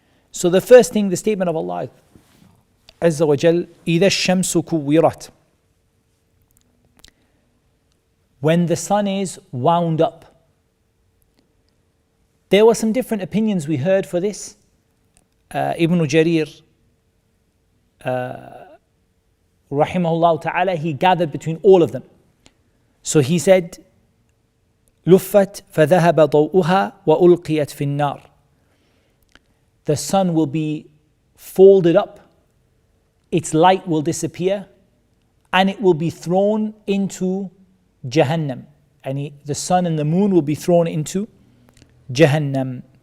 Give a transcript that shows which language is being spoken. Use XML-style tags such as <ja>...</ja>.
<en>So the first thing, the statement of Allah Azza wa Jal,</en> <ar>إِذَا الشَّمْسُ كُوِّرَتْ,</ar> <en>when the sun is wound up. There were some different opinions we heard for this. Ibn Jarir, rahimahullah ta'ala, he gathered between all of them.</en> <ar>So he said, لُفَّتْ فَذَهَبَ ضَوْءُهَا وَأُلْقِيَتْ فِي النَّارِ.</ar> <en>The sun will be folded up, its light will disappear, and it will be thrown into Jahannam. And the sun and the moon will be thrown into Jahannam.</en>